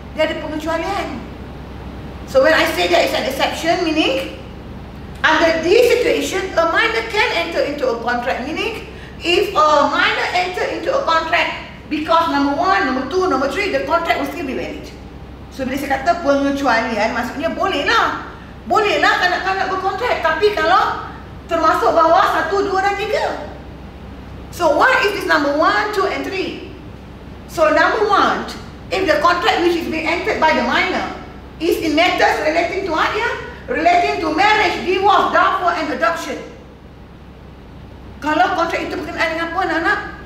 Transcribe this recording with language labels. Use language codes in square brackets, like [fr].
[ms] Dia ada pengecualian. [en] So when I say there is an exception, meaning under this situation, a minor can enter into a contract. Meaning, if a minor enter into a contract because number 1, number 2, number 3, the contract will still be valid. [ms] So bila saya kata pengecualian, maksudnya boleh lah kanak-kanak berkontrak. Tapi kalau termasuk bawah 1, 2 dan 3. [en] So what is this number 1, 2 and 3? So number 1, if the contract which is being entered by the minor is in matters relating to what? Relating to marriage, divorce, downfall and adoption. [ms] Kalau kontrak itu berkenaan dengan apa anak-anak?